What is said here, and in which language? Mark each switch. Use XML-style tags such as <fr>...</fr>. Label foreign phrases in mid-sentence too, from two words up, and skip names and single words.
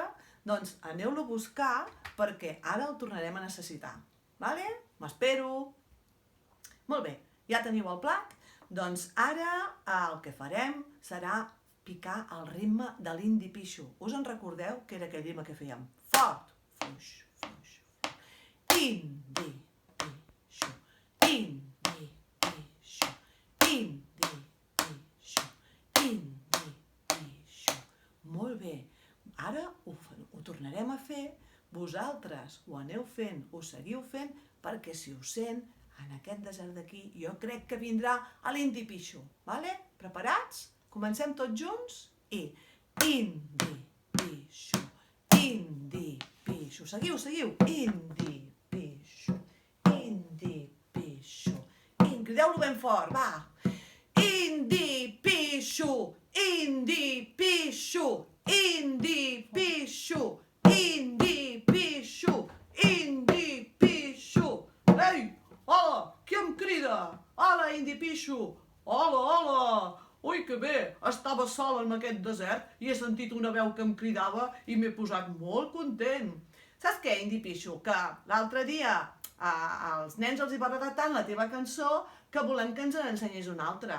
<ca>Doncs aneu-lo a buscar perquè ara el tornarem a necessitar. Vale? M'espero! Molt bé, ja teniu el plat? Doncs ara el que farem serà picar el ritme de l'indi pixo. Us en recordeu que era aquell ritme que fèiem? Fort, fluix, fluix, fluix. Indi pixo, indi pixo, indi pixo, indi pixo. Molt bé, ara ho tornarem a fer, vosaltres ho aneu fent, ho seguiu fent, perquè si ho sent, en aquest desert d'aquí, jo crec que vindrà a l'indi pixo. Vale? Preparats? Comencem tots junts i indi pixo, indi pixo. Seguiu, seguiu. Indi pixo, indi pixo. Crideu-lo ben fort, va. Indi pixo, indi pixo, indi pixo, indi pixo, indi pixo. Ei! Hola, qui em crida? Hola, indi pixo. Hola, hola. Ui, que bé, estava sol en aquest desert i he sentit una veu que em cridava i m'he posat molt content. Saps què, indi pixo? Que l'altre dia als nens els hi va agradar tant la teva cançó que volem que ens n'ensenyis una altra.</ca>